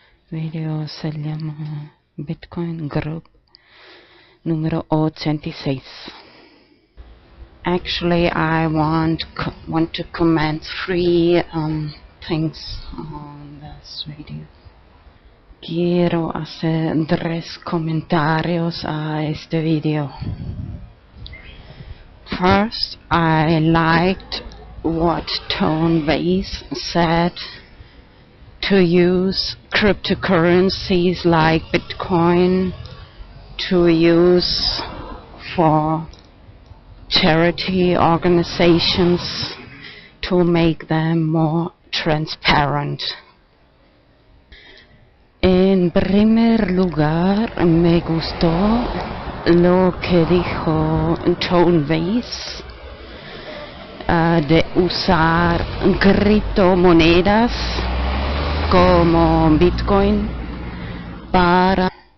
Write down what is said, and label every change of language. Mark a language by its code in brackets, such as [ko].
[es] Video se llama Bitcoin Group número 86. [en] Actually, I want to comment 3 things on this video. [es] Quiero hacer 3 comentarios a este video. [en] First, I liked what Tone Vase said to use cryptocurrencies like Bitcoin to use for charity organizations to make them more transparent. [es] En primer lugar, me gustó lo que dijo Tone Vase de usar criptomonedas como Bitcoin para.